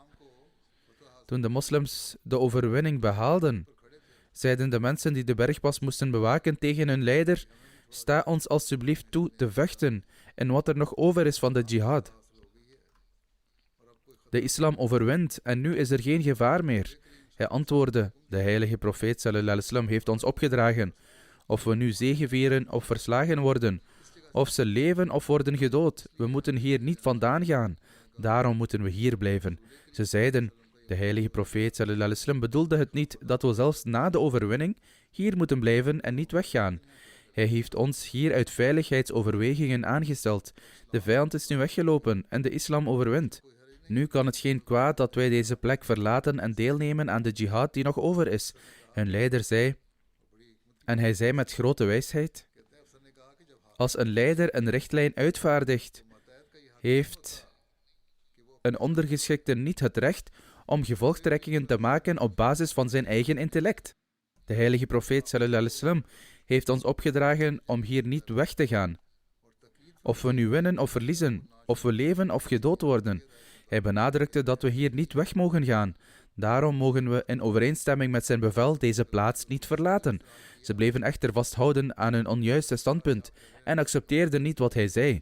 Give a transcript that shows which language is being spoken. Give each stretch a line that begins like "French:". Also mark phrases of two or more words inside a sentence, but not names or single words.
Dutch: Toen de moslims de overwinning behaalden, zeiden de mensen die de bergpas moesten bewaken tegen hun leider: sta ons alstublieft toe te vechten in wat er nog over is van de jihad. De islam overwint en nu is er geen gevaar meer. Hij antwoordde: de heilige profeet
Arabic: صلى الله عليه وسلم
Dutch: heeft ons opgedragen, of we nu zegevieren of verslagen worden, of ze leven of worden gedood. We moeten hier niet vandaan gaan. Daarom moeten we hier blijven. Ze zeiden: de heilige profeet
Arabic: صلى الله عليه وسلم
Dutch: bedoelde het niet dat we zelfs na de overwinning hier moeten blijven en niet weggaan. Hij heeft ons hier uit veiligheidsoverwegingen aangesteld. De vijand is nu weggelopen en de islam overwint. Nu kan het geen kwaad dat wij deze plek verlaten en deelnemen aan de jihad die nog over is. Hun leider zei, en hij zei met grote wijsheid: als een leider een richtlijn uitvaardigt, heeft een ondergeschikte niet het recht om gevolgtrekkingen te maken op basis van zijn eigen intellect. De heilige profeet
Arabic: صلى الله عليه وسلم
Dutch: heeft ons opgedragen om hier niet weg te gaan. Of we nu winnen of verliezen, of we leven of gedood worden. Hij benadrukte dat we hier niet weg mogen gaan. Daarom mogen we in overeenstemming met zijn bevel deze plaats niet verlaten. Ze bleven echter vasthouden aan hun onjuiste standpunt en accepteerden niet wat hij zei.